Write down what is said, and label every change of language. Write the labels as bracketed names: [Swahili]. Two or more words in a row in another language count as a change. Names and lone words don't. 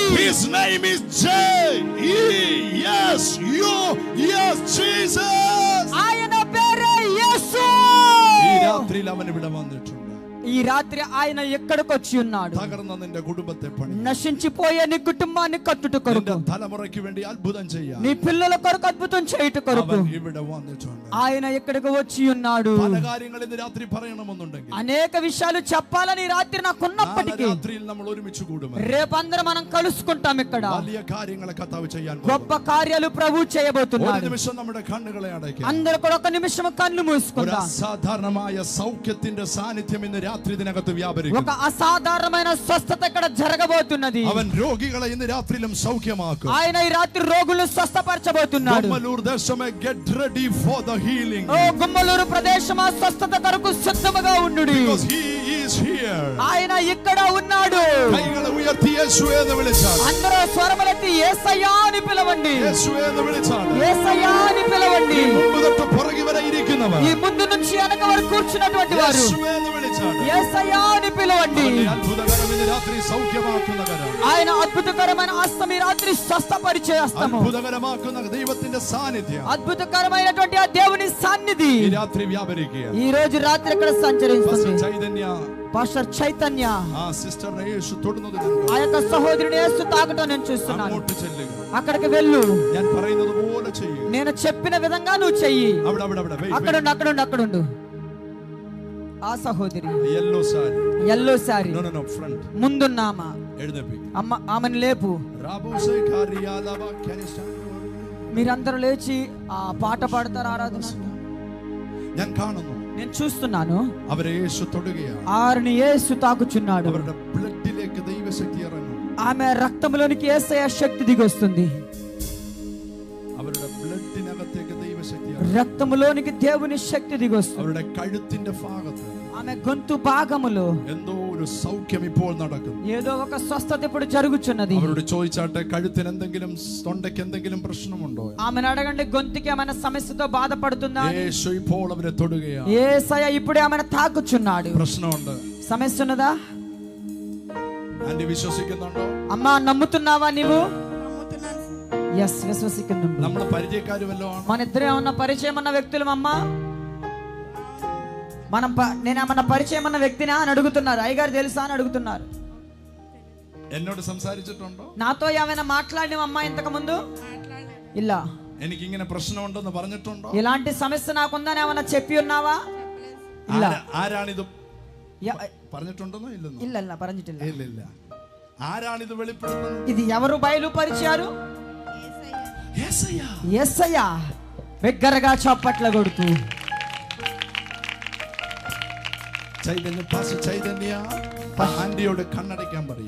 [English] His name is J-E-S-U-S, Jesus. [Telugu] ఆయన పేరే యేసు. [Malayalam] ഈ രാത്രിയിൽ അവൻ ഇവിടെ വന്നിട്ടുണ്ട്. [Telugu] ఈ రాత్రి ఆయన ఎక్కడికి వచ్చి ఉన్నాడు? [Malayalam] തകർന്ന നിന്റെ കുടുംബത്തെ പണി, [Telugu] నశించిపోయే నీ కుటుంబాన్ని కట్టుట కొరకు, [Malayalam] നിന്റെ തലമുറയ്ക്ക് വേണ്ടി അത്ഭുతం ചെയ്യാൻ [Telugu] నీ పిల్లల కొరకు అద్భుతం చేయుట కొరకు [Malayalam] അവൻ ഇവിടെ വന്നിട്ടുണ്ട്. [Telugu] ఆయన ఎక్కడికి వచ్చి ఉన్నాడు. [Malayalam] പല കാര്യങ്ങൾ ഇന്ന് രാത്രി പറയണമെന്നുണ്ടെങ്കിൽ [Telugu] అనేక విషయాలు చెప్పాలని ఈ రాత్రి నాకున్నప్పటికీ [Malayalam] രാത്രിയിൽ നമ്മൾ ഒരുമിച്ച് കൂടും. [Telugu] రేపందరం మనం కలుసుకుంటాం. ఇక్కడ [Malayalam] വലിയ കാര്യങ്ങളെ കർത്താവ് ചെയ്യാൻ [Telugu] గొప్ప కార్యాలు ప్రభు [Malayalam] ഒരു [Telugu] చేయబోతున్నాడు. [Malayalam] നിമിഷം നമ്മുടെ കണ്ണുകളെ അടയ്ക്കാം. [Telugu] అందరూ కూడా ఒక నిమిషం కళ్ళు [Malayalam] ഒരു [Telugu] మూసుకుందాం. [Malayalam] അസാധാരണമായ സൗഖ്യത്തിന്റെ സാന്നിധ്യം ഇന്ന് രാത്രി ഇതിനകത്ത് വ്യാപരിക്കും. [Telugu] ఒక అసాధారణమైన స్వస్థత ఇక్కడ జరగబోతున్నది. [Malayalam] അവൻ രോഗികളെ ഇന്ന് രാത്രിയിലും സൗഖ്യമാക്കും. [Telugu] ఆయన ఈ రాత్రి రోగులను స్వస్థపరచబోతున్నాడు. [Malayalam] ഗൊമ്മല്ലൂർ ദേശമേ, [English] get ready for the healing. [Telugu] ఓ గుమ్మలూరు ప్రదేశమా స్వస్థత కొరకు సిద్ధముగా ఉండుడి. [English] Because he is here. [Telugu] ఆయన ఇక్కడ ఉన్నాడు. [Malayalam] കൈകളെ ഉയർത്തി യേശുവേ എന്ന് വിളിച്ചാൽ, [Telugu] అందరూ స్వరములెత్తి యేసయ్యా అని పిలవండి. [Malayalam] യേശുവേ എന്ന് വിളിച്ചാൽ, [Telugu] యేసయ్యా అని పిలవండి. [Malayalam] മുമ്പ് തൊട്ട് പുറകെ വരെ ഇരിക്കുന്നവർ, [Telugu] ఈ ముందు నుంచి వెనక వరకు కూర్చున్నటువంటి వారు [Malayalam] യേശുവേ എന്ന് വിളിച്ചാൽ, [Telugu] యేసయ్యా అని పిలవండి. [Malayalam] അവന്റെ അത്ഭുതകരം ഇന്ന് രാത്രി സൗഖ്യമാക്കുന്ന കരം, [Telugu] ఆయన అద్భుతకరమైన హస్తం ఈ రాత్రి స్వస్థపరిచే హస్తము, [Malayalam] അത്ഭുതകരമാക്കുന്ന ദൈവത്തിന്റെ സാന്നിധ്യം [Telugu] అద్భుతకరమైనటువంటి ఆ దేవుని సన్నిధి [Malayalam] ഈ രാത്രി വ്യാപരിക്കുക. [Telugu] ఈ రోజు రాత్రి ఇక్కడ సంచరిస్తుంది. ചൈതന്യ పాస్టర్ చైతన్య [Malayalam] ആ സിസ്റ്ററിനെ യേശു തൊടുന്നത് കണ്ടു. [Telugu] ఆ యొక్క సహోదరుని యేసు తాకటం నేను చూస్తున్నాను. [Malayalam] അങ്ങോട്ട് ചെല്ലുക. [Telugu] అక్కడికి వెళ్ళు. [Malayalam] ഞാൻ പറയുന്നത് പോലെ ചെയ്യുക. [Telugu] నేను చెప్పిన విధంగా నువ్వు చెయ్యి. [Malayalam] അവിടെ അവിടെ അവിടെ wait, [Telugu] అక్కడుండు అక్కడుండు అక్కడుండు. ఆ సహోదరి [English] yellow saree. yellow saree No, no, no, front. [Telugu] ముందున్నామా [Malayalam] എഴുന്നേൽപ്പി. [Telugu] అమ్మ ఆమెను లేపు. రాబోసే కార్యాలవ, [English] can you stand? [Telugu] మీరందరూ లేచి ఆ పాట పాడతారు ఆరాధన. [Malayalam] ഞാൻ കാണുന്നു, [Telugu] నేను చూస్తున్నాను [Malayalam] അവരെ യേശു തൊടുകയാണ്. [Telugu] ఆరుని యేసు తాకుచున్నాడు. [Malayalam] അവരുടെ ബ്ലഡിലേക്ക് ദൈവശക്തി ഇറങ്ങും. [Telugu] ఆమె రక్తంలోనికి యేసయ్య శక్తి దిగొస్తుంది. [Malayalam] അവരുടെ ബ്ലഡിനകത്തേക്ക് ദൈവശക്തി ഇറങ്ങും. [Telugu] రక్తములోనికి దేవుని శక్తి దిగొస్తుంది. [Malayalam] അവരുടെ കഴുത്തിന്റെ ഭാഗത്ത് [Telugu] ఆమె గొంతు భాగములో [Malayalam] എന്തോ ഒരു സൗഖ്യം ഇപ്പോൾ നടക്കുന്നു. [Telugu] ఏదో ఒక స్వస్థత ఇప్పుడు జరుగుచున్నది. [Malayalam] അവരോട് ചോദിച്ചാട്ടെ, കഴുത്തിന് എന്തെങ്കിലും, തൊണ്ടയ്ക്ക് എന്തെങ്കിലും പ്രശ്നമുണ്ടോ? [Telugu] ఆమెను అడగండి, గొంతుకి ఏమైనా సమస్యతో బాధపడుతుందా? [Malayalam] യേശു ഇപ്പോൾ അവരെ തൊടുകയാണ്. [Telugu] యేసయ్య ఇప్పుడే ఆమెను తాకుచున్నాడు. [Malayalam] പ്രശ്നമുണ്ട്. [Telugu] సమస్య ఉన్నదా? [Malayalam] ആന്റി വിശ്വസിക്കുന്നുണ്ടോ? [Telugu] అమ్మా నమ్ముతున్నావా నీవు? ఎస్ విశ్వసిస్తున్నాను. [Malayalam] നമ്മൾ പരിചയക്കാര് വല്ലതും ആണോ? [Telugu] మన ఇద్దరే ఉన్న పరిచయం ఉన్న వ్యక్తులం. అమ్మా నేను ఏమన్నా పరిచయం ఉన్న వ్యక్తినా అని అడుగుతున్నారు. అయ్యగారు తెలుసా అని అడుగుతున్నారు. [Malayalam] എന്നോട് സംസാരിച്ചിട്ടുണ്ടോ? [Telugu] నాతో ఏమైనా మాట్లాడిన అమ్మా ఇంతకు ముందు? ఇల్ల. [Malayalam] എനിക്ക് ഇങ്ങനെ പ്രശ്നമുണ്ടെന്ന് പറഞ്ഞിട്ടുണ്ടോ? [Telugu] ఇలాంటి సమస్య నాకుందని ఏమైనా చెప్పి ఉన్నావా? [Malayalam] ഇല്ല. ആരാണിത് പറഞ്ഞിട്ടുണ്ടെന്നോ? ഇല്ലെന്നോ? ഇല്ല ഇല്ല പറഞ്ഞിട്ടില്ല. ഇല്ല ഇല്ല. ആരാണിത് വെളിപ്പെടുത്തുന്നത്? [Telugu] ఇది ఎవరు బయలుపరిచారు? యేసయ్య. యేసయ్య. బిగ్గరగా చప్పట్ల కొడుతూ [Malayalam] ചൈതന്യ പാസ്റ്റർ ചൈതന്യ ആന്റിയോട് കണ്ണടയ്ക്കാൻ പറയും.